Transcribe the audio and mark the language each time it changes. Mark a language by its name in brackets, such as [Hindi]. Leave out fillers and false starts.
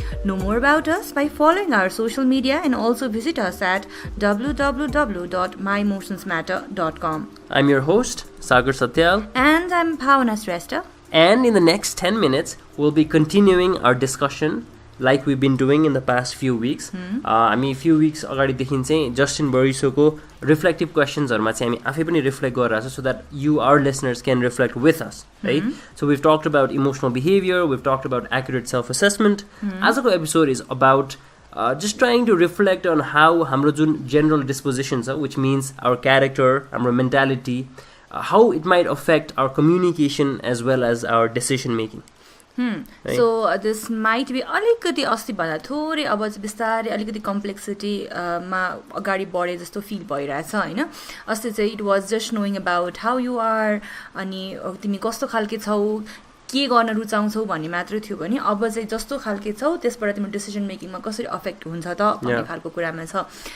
[English] Know more about us by following our social media and also visit us at www.myemotionsmatter.com. I'm your host, Sagar Satyal. And I'm Bhavana Shrestha. And in the next 10 minutes, we'll be continuing our discussion like we've been doing in the past few weeks. [Nepali] हामी few weeks अगाडिदेखि चाहिँ Justin बरिसोको reflective क्वेसन्सहरूमा चाहिँ हामी आफै पनि reflect गरिरहेको छ [English] So that you our listeners can reflect with us right so we've talked about emotional behavior, we've talked about accurate self-assessment. [Nepali] आजको [English] episode is about just trying to reflect on how [Nepali] हाम्रो जुन general disposition छ, [English] which means our character, [Nepali] हाम्रो [English] mentality, how it might affect our communication as well as our decision making. Right? So this might be [Nepali] अलिकति अस्तिभन्दा थोरै अब बिस्तारै अलिकति कम्प्लेक्सिटीमा अगाडि बढे जस्तो फिल भइरहेछ होइन. अस्ति चाहिँ [English] it was just knowing about how you are [Nepali] अनि तिमी कस्तो खालके छौ के गर्न रुचाउँछौ भन्ने मात्रै थियो भने अब चाहिँ जस्तो खालके छौ त्यसबाट तिम्रो डिसिजन मेकिङमा कसरी अफेक्ट हुन्छ त भन्ने खालको कुरामा छ.